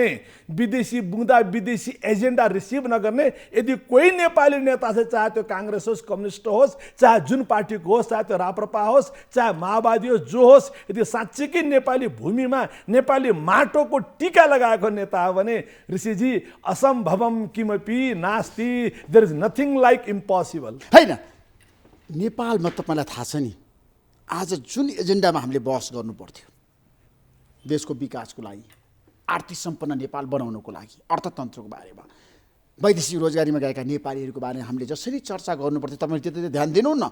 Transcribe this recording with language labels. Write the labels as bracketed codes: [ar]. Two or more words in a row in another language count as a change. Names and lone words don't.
[ne] विदेशी बुँदा, विदेशी एजेन्डा रिसिभ नगर्ने यदि कोही नेपाली नेता छ, चाहे त्यो काङ्ग्रेस होस्, कम्युनिस्ट होस्, चाहे जुन पार्टीको होस्, चाहे त्यो राप्रपा होस्, चाहे माओवादी होस्, जो होस्, यदि साँच्चीकै नेपाली भूमिमा नेपाली माटोको टिका लगाएको नेता हो भने ऋषिजी [sa] असम्भवम किमपि नास्ति, [en] there is nothing like impossible. [ne] होइन, नेपालमा तपाईँलाई थाहा छ नि, आज जुन एजेन्डामा हामीले बहस गर्नु पर्थ्यो देशको विकासको लागि, आर्थिक सम्पन्न नेपाल बनाउनको लागि, अर्थतन्त्रको बारेमा, वैदेशिक रोजगारीमा गएका नेपालीहरूको बारेमा हामीले जसरी चर्चा गर्नुपर्थ्यो, तपाईँले त्यति ध्यान दिनु न।